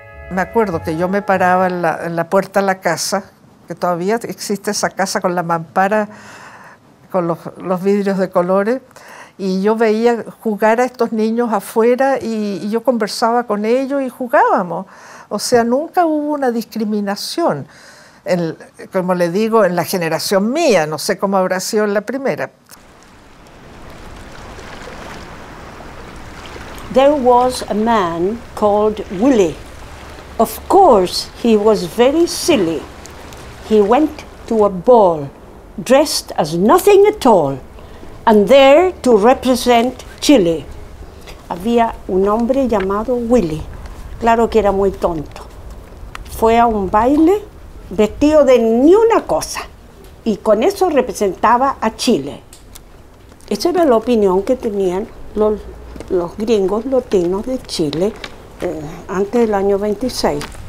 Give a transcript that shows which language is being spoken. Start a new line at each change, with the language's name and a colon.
Spanish: Me acuerdo que yo me paraba en la puerta de la casa, que todavía existe esa casa con la mampara, con los vidrios de colores, y yo veía jugar a estos niños afuera y yo conversaba con ellos y jugábamos. O sea, nunca hubo una discriminación, como le digo, en la generación mía, no sé cómo habrá sido en la primera.
English: There was a man called Willie. Of course, he was very silly. He went to a ball, dressed as nothing at all, and there to represent Chile.
Spanish: Había un hombre llamado Willie, claro que era muy tonto. Fue a un baile vestido de ni una cosa, y con eso representaba a Chile. Esa era la opinión que tenían los gringos latinos de Chile antes del año 26.